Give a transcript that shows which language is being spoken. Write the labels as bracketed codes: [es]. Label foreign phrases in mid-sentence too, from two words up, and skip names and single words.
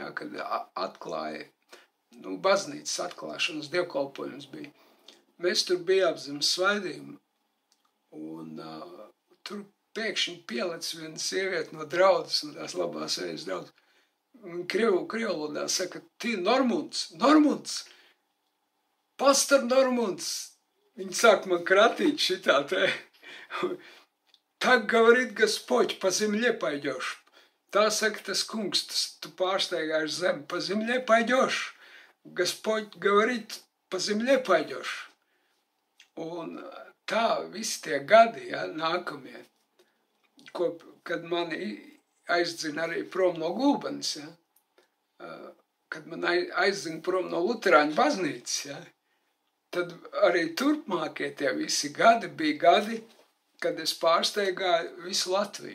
[lv] kad atklāja, baznīcas atklāšanas dievkalpojums bija, mēs tur bijām zem svaidījumu, un tur pēkšņi pielec viena sieviete no draudzes, no tās labās vējas draudzes, un krievlodā saka, ti Normunds, pastor Normunds, viņi sāk man kratīt šitā te, [ru] Так говорит Господь, по земле пойдешь. [lv] Tā saka tas kungs, tu pārsteigāši zemi, [ru] по земле пойдешь. Господь говорит, по земле пойдешь. [lv] Un tā visi tie gadi, nākamie, kad mani aizdzina arī prom no Gulbenes, kad man aizdzina prom no Luterāņu baznīcas, tad arī turpmākie tie visi gadi bija gadi, kad es pārsteigāju visu Latviju.